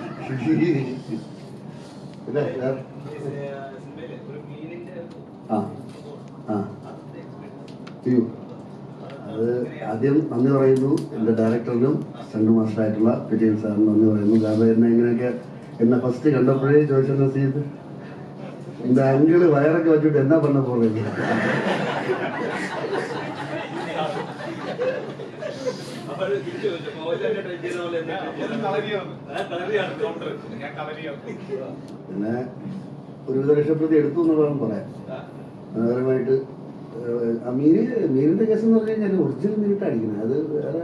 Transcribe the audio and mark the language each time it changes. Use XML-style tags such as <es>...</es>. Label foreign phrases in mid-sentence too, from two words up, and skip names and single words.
<ml>അത് ആദ്യം നന്ദി പറയുന്നു എൻ്റെ ഡയറക്ടറിനും സ്റ്റണ്ട് മാസ്റ്ററായിട്ടുള്ള വിജയൻ സാറിന് നന്ദി പറയുന്നു. കാരണം എന്നെ ഫസ്റ്റ് കണ്ടപ്പോഴേ ചോദിച്ചെന്ന ചെയ്ത്</ml> <ta>இந்த அங்கிள் வயரக்க வச்சுட்டு என்ன பண்ண போறீங்க?</ta> <ml>പിന്നെ ഒരുവിധ രക്ഷപ്പെടുത്തി എടുത്തു എന്ന് വേണം പറയാൻ. മനോഹരമായിട്ട് മീനിന്റെ കേസ് എന്ന് പറഞ്ഞു കഴിഞ്ഞാൽ ഒറിജിനൽ മീനിട്ട് അടിക്കുന്നത്, അത് വേറെ</ml>